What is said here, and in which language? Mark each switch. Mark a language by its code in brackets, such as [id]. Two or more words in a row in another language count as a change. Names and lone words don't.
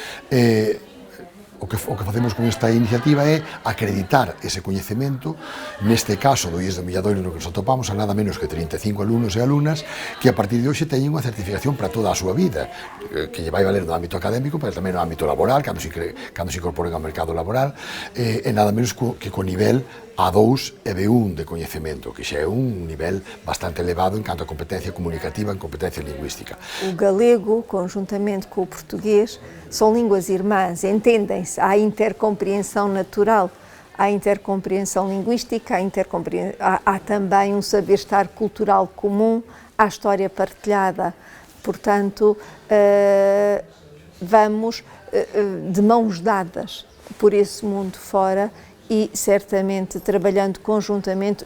[gl] O que facemos con esta iniciativa é acreditar ese coñecemento, neste caso do IES do Milladoiro no que nos atopamos a nada menos que 35 alumnos e alumnas que a partir de hoxe teñen unha certificación para toda a súa vida, que lle vai valer no ámbito académico, pero tamén no ámbito laboral, cando se incorporen ao mercado laboral, e nada menos que co nivel A2 e B1 de coñecemento, que xa é un nivel bastante elevado en canto a competencia comunicativa, en competencia lingüística. [pt] O galego, conjuntamente com o português, são línguas irmãs, entendem-se, há intercompreensão natural, há intercompreensão linguística, há também um saber-estar cultural comum, há história partilhada Portanto, vamos de mãos dadas por esse mundo fora e certamente trabalhando conjuntamente.